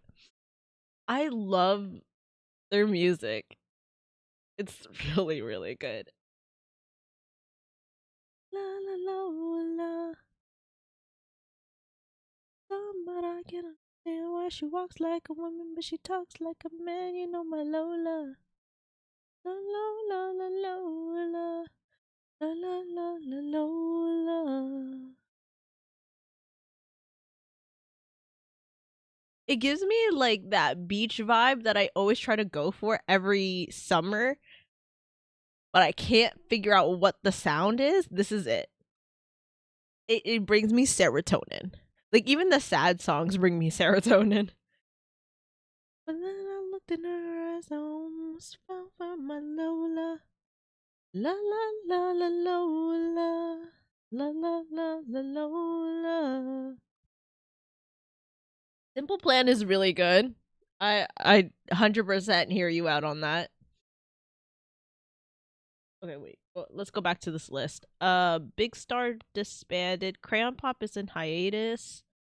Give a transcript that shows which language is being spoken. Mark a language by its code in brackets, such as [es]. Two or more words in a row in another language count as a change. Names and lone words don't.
[en] I love their music. It's really, really good. La la la la. But I can understand why she walks like a woman, but she talks like a man. You know my Lola. La la la la Lola. La la la la Lola. It gives me like that beach vibe that I always try to go for every summer, but I can't figure out what the sound is. This is it. It brings me serotonin. Like even the sad songs bring me serotonin. But then I looked in her eyes, I almost found my Lola. La la la la Lola. La la la la Lola. Simple Plan is really good. I 100% hear you out on that. Okay, wait. Let's go back to this list. Big Star disbanded. Crayon Pop is in hiatus.